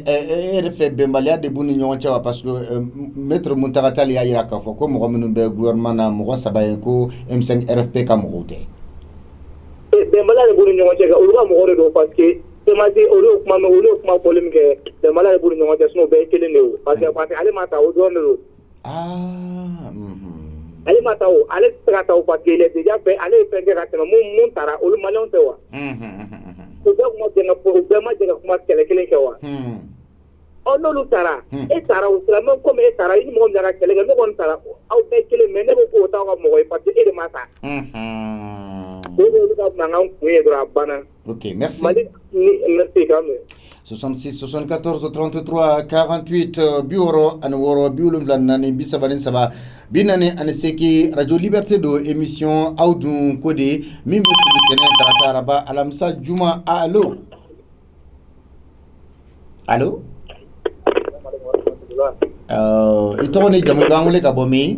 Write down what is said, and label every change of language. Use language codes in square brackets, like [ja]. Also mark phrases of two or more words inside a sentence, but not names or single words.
[bm] e yɛrɛ fɛ bɛnbaliya de b'u ni ɲɔgɔn cɛ wa [fr] parce que [bm] maître Muntaka Tall y'a jira k'a fɔ ko mɔgɔ minnu bɛ gouvernement na mɔgɔ 3 ye ko M5 RFP ka mɔgɔw tɛ. Bɛnbaliya de b'u ni ɲɔgɔn cɛ olu ka mɔgɔ de don [fr] parce que [bm] semence olu ye kuma fɔli min kɛ bɛnbaliya de b'u ni ɲɔgɔn cɛ sinon bɛɛ ye kelen de ye [fr] parce que [bm] ale ma ta o dɔrɔn de don. Ale ma ta o ale tɛ se ka ta o [fr] parce que il est déjà fait [bm] ale ye fɛn kɛ ka tɛmɛ mun taara olu maliyɛnw tɛ wa. U bɛɛ ma jɛ ka kuma kɛlɛ kelen kɛ wa. N'olu taara e taara o sira [fr] même comme [bm] e taara i ni mɔgɔ min ka kɛlɛ kɛ ne kɔni taara aw bɛɛ kelen mais ne ko k'o t'aw ka mɔgɔ ye [fr] parce que [bm] e de ma ta. Olu ka mankan kun ye dɔrɔn a banna. [fr] Ok, merci. Merci quand même. [bm] 66 74 33 48 biworo ani woro biwolonwula naani bi saba ni saba bi naani ani seegin radio liberté do émission aw dun ko de min bɛ sigi kɛnɛ tarata araba alamisa juma allo allo i tɔgɔ ni jamu b'an wele ka bɔ min?